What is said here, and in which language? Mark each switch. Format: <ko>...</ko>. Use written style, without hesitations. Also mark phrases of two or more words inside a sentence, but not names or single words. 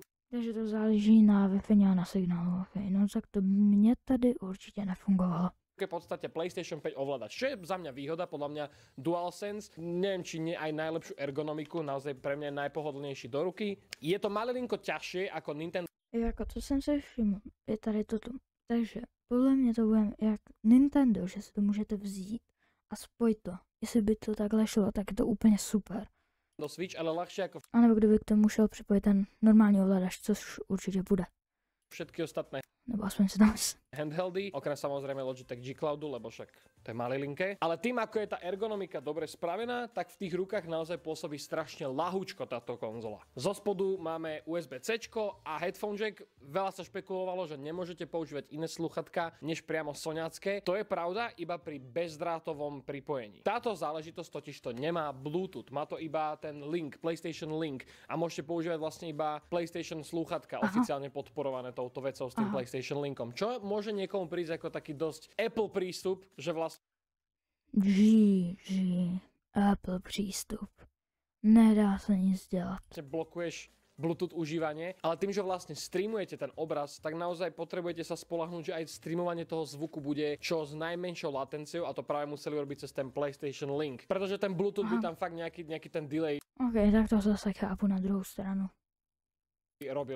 <cs>Takže to záleží na Wi-Fi a na signálu. Okay. No tak to mne tady určitě nefungovalo.</cs> <sk>V podstate PlayStation 5 ovládač, čo je za mňa výhoda, podľa mňa DualSense, neviem, či nie aj najlepšiu ergonomiku, naozaj pre mňa je najpohodlnejší do ruky. Je to malinko ťažšie ako Nintendo.</sk> <cs>Jako co jsem si všiml, je tady toto. Takže podle mě to bude jak Nintendo, že si to můžete vzít a spojit to. Jestli by to takhle šlo, tak je to úplně super.</cs> <sk>Do Switch, ale ľahšie ako</sk> <cs>A nebo kdyby k tomu šel připojit ten normální ovladač, což určitě bude.</cs> <sk>všetky ostatné</sk> <cs>Nebo aspoň si tam</cs> <sk>handheldy, okrem samozrejme Logitech G Cloudu, lebo však to je malilinké. Ale tým, ako je tá ergonomika dobre spravená, tak v tých rukách naozaj pôsobí strašne ľahúčko táto konzola. Zo spodu máme USB-C a</sk> <en>headphone jack.</en> <sk>Veľa sa špekulovalo, že nemôžete používať iné sluchatka než priamo soňacké. To je pravda iba pri bezdrátovom pripojení. Táto záležitosť totižto nemá Bluetooth, má to iba ten link, PlayStation Link a môžete používať vlastne iba PlayStation slúchatka, oficiálne podporované touto vecou s tým PlayStation Linkom. Čo môže niekomu prísť ako taký dosť Apple prístup, že vlastne</sk> <cs>Apple přístup. Nedá se nic dělat.</cs> <sk>blokuješ Bluetooth užívanie, ale tým, že vlastne streamujete ten obraz, tak naozaj potrebujete sa spoľahnúť, že aj streamovanie toho zvuku bude čo s najmenšou latenciou a to práve museli robiť cez ten PlayStation Link. Pretože ten Bluetooth by tam fakt nejaký ten delay</sk> <cs>OK, tak to zase chápu na druhou stranu.</cs> <sk>robil.</sk>